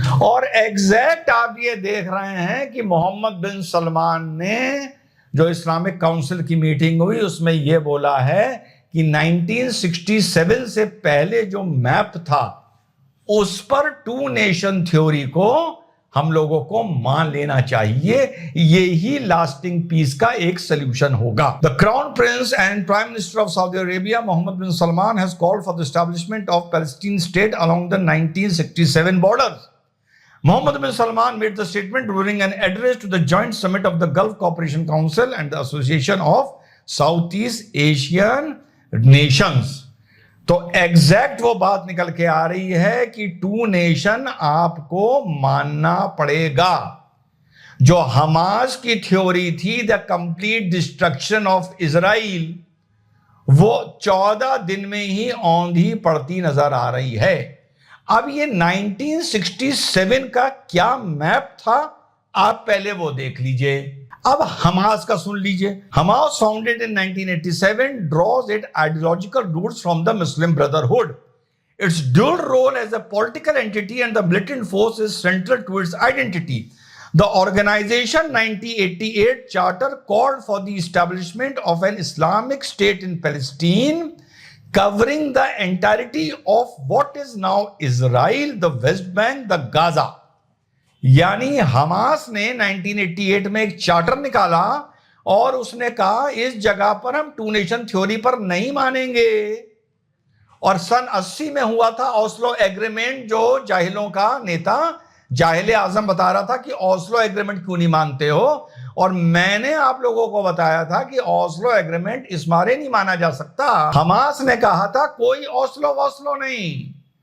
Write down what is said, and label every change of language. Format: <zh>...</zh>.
<hi>और एग्जैक्ट आप ये देख रहे हैं कि मोहम्मद बिन सलमान ने जो इस्लामिक काउंसिल की मीटिंग हुई उसमें यह बोला है कि 1967 से पहले जो मैप था उस पर 2 नेशन थ्योरी को हम लोगों को मान लेना चाहिए। यही लास्टिंग पीस का एक सोल्यूशन होगा।</hi> <en>The crown prince and prime minister of Saudi Arabia Mohammed bin Salman has called for the establishment of Palestine state along the 1967 borders. Mohammed bin Salman made the statement during an address to the joint summit of the Gulf Cooperation Council and the Association of Southeast Asian Nations.</en> <hi>तो exact वो बात निकल के आ रही है कि 2 nation आपको मानना पड़ेगा। जो हमास की थ्योरी थी,</hi> <en>the complete destruction of Israel,</en> <hi>वो 14 दिन में ही औंधी पड़ती नजर आ रही है। अब ये 1967 का क्या मैप था, आप पहले वो देख लीजिए। अब हमास का सुन लीजिए।</hi> <en>Hamas founded in 1987 draws its ideological roots from the Muslim Brotherhood. Its dual role as a political entity and the militant force is central to its identity. The organization 1988 charter called for the establishment of an Islamic state in Palestine, covering the entirety of what is now Israel, the West Bank, the Gaza.</en> <hi>यानी Hamas ने 1988 में एक charter निकाला और उसने कहा इस जगह पर हम 2 नेशन थ्योरी पर नहीं मानेंगे। और सन 80 में हुआ था ओस्लो एग्रीमेंट, जो जाहिलों का नेता जाहिल आजम बता रहा था कि ओस्लो एग्रीमेंट क्यों नहीं मानते हो, और मैंने आप लोगों को बताया था कि ओस्लो एग्रीमेंट इस मारे नहीं माना जा सकता। हमास ने कहा था कोई ओस्लो नहीं,</hi>